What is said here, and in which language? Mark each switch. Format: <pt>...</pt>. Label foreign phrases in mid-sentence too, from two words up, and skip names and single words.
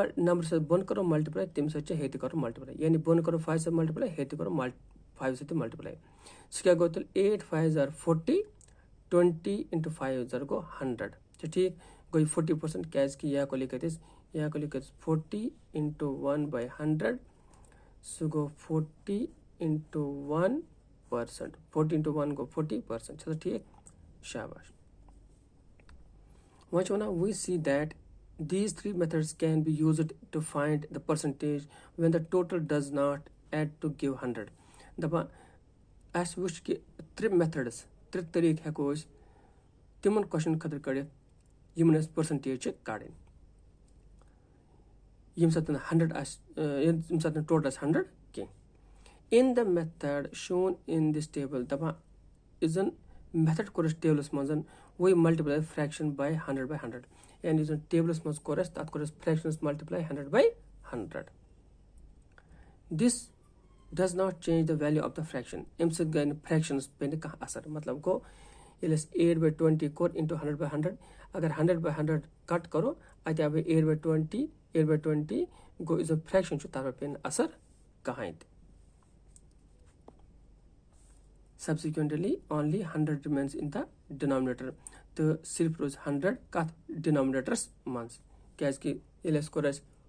<ks>نمبر سۭتۍ بۄن کَرو مَلٹِپلاے تَمہِ سۭتۍ چھِ ہیٚرِ تہِ کَرو مَلٹِپلاے یعنی بۄن کَرو 5 سۭتۍ مَلٹِپلاے ہیٚرِ تہِ کَرو 5 سۭتۍ تہِ مَلٹِپلاے سُہ کیٛاہ گوٚو تیٚلہِ 8 5 زار 40 20 × 5 زار گوٚو 100 چھا ٹھیٖک گوٚو یہِ 40% کیٛازِکہِ یہِ ہٮ۪کو لیکھِتھ أسۍ 40 × 1/100 سُہ گوٚو 40 × 1% 40 × 1 گوٚو 40% چھا ٹھیٖک شاباش وۄنۍ چھِ وَنان</ks> <en>we see that these 3 methods can be used to find the percentage when the total does not add to give 100</en> <ks>دَپان اَسہِ وٕچھ کہِ 3 methods 3 طریٖقہٕ ہٮ۪کو أسۍ تِمن کوسچن خٲطرٕ کٔڑِتھ یِمن أسۍ پٔرسنٹیج چھِ کَڑٕنۍ ییٚمہِ ساتہٕ 100 آسہِ ییٚمہِ ساتہٕ ٹوٹل آسہِ 100 کینٛہہ</ks> <en>in the method shown in this table</en> <ks>دَپان یُس زَن میتھڈ کوٚر اَسہِ ٹیبلَس منٛز وی</ks> <en>multiply fraction by 100/100</en> <ks>یعنی یُس زَن ٹیبلَس منٛز کوٚر اَسہِ تَتھ کوٚر اَسہِ فرٛیکشنَس مَلٹِپلاے 100/100</ks> <en>this does not change the value of the fraction</en> <ks>اَمہِ سۭتۍ گٔے نہٕ فرٛیکشنَس پیٚیہِ نہٕ کانٛہہ اَثر مطلب گوٚو ییٚلہِ اَسہِ 8/20 کوٚر اِنٹوٗ 100/100 اگر 100/100 کَٹ کَرو اَتہِ آو 8/20 8/20 گوٚو یُس زَن فرٛیکشن چھُ تَتھ پٮ۪ٹھ پیٚیہِ نہٕ اَثر کٕہٕنۍ تہِ</ks> <en>subsequently only 100 remains in the denominator</en> <ks>تہٕ صرف روزِ 100 کَتھ ڈِنامِنیٹرس منٛز کیٛازِکہِ ییٚلہِ اَسہِ کوٚر اَسہِ</ks>